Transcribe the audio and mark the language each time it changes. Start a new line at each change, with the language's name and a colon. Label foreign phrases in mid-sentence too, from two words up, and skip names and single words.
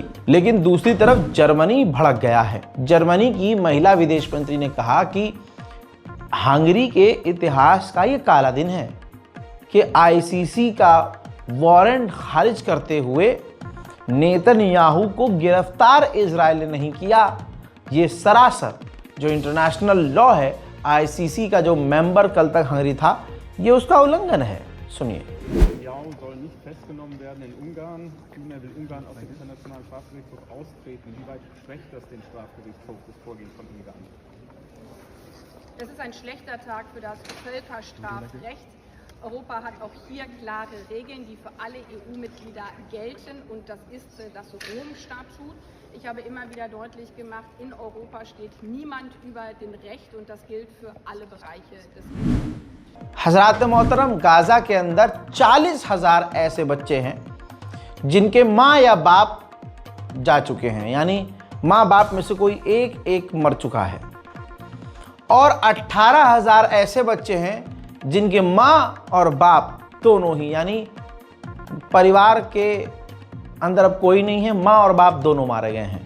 Hindi: लेकिन दूसरी तरफ जर्मनी भड़क गया है। जर्मनी की महिला विदेश मंत्री ने कहा कि हंगरी के इतिहास का ये काला दिन है कि आईसीसी का वारंट खारिज करते हुए नेतन्याहू को गिरफ्तार इजराइल ने नहीं किया। ये सरासर जो
English: international law
Hindi: है, आईसीसी का जो मेंबर कल तक हंगरी था, ये उसका उल्लंघन है। सुनिए।
German: Netanyahu soll nicht festgenommen werden in Ungarn. Nunmehr will Ungarn aus dem Internationalen Strafgerichtshof austreten. Wie weit schwächt das den Strafgerichtshof, das Vorgehen von Ungarn? Das ist ein schlechter Tag für das Völkerstrafrecht. Europa hat auch hier klare Regeln, die für alle EU-Mitglieder gelten, und das ist das Rom-Statut. Ich habe immer wieder deutlich gemacht, in Europa steht niemand über dem Recht, und das gilt für alle Bereiche des Lebens.
Hindi: हज़रात मोहतरम, गाज़ा के अंदर 40,000 ऐसे बच्चे हैं जिनके माँ या बाप जा चुके हैं, यानी माँ बाप में से कोई एक मर चुका है, और 18,000 ऐसे बच्चे हैं जिनके माँ और बाप दोनों ही, यानी परिवार के अंदर अब कोई नहीं है, माँ और बाप दोनों मारे गए हैं।